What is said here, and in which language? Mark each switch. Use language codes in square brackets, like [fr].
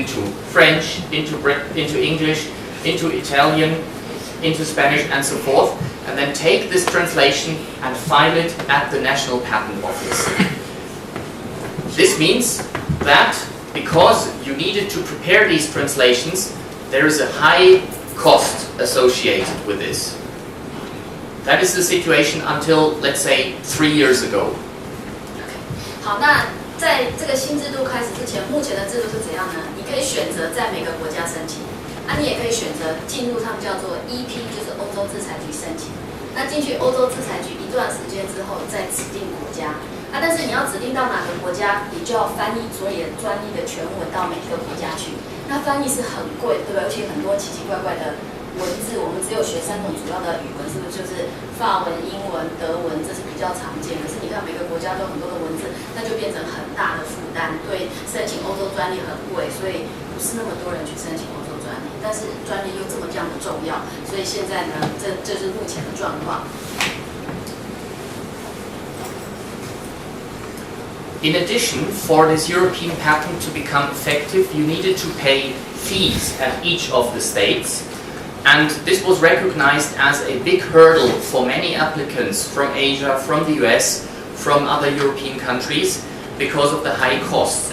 [en] into French, into English, into Italian, into Spanish and so forth, and then take this translation and file it at the National Patent Office. This means that because you needed to prepare these translations, there is a high cost associated with this. That is the situation until, let's say, 3 years ago. [zh] 好，那在这个新制度开始之前，目前的制度是怎样呢？你可以选择在每个国家申请。你也可以选择进入他们叫做 EP， 就是欧洲制裁局申请。那进去欧洲制裁局一段时间之后，再指定国家。但是你要指定到哪个国家，你就要翻译所有专利的全文到每一个国家去。那翻译是很贵，对吧？而且很多奇奇怪怪的文字，我们只有学3种主要的语文，是不是就是法文、英文、德文，这是比较常见。可是你看每个国家都有很多的文字，那就变成很大的负担。对，申请欧洲专利很贵，所以不是那么多人去申请欧洲专利。但是专利又这么样的重要，所以现在呢，这是目前的状况。 [en] In addition, for this European patent to become effective, you needed to pay fees at each of the states. And this was recognized as a big hurdle for many applicants from Asia, from the US, from other European countries, because of the high costs.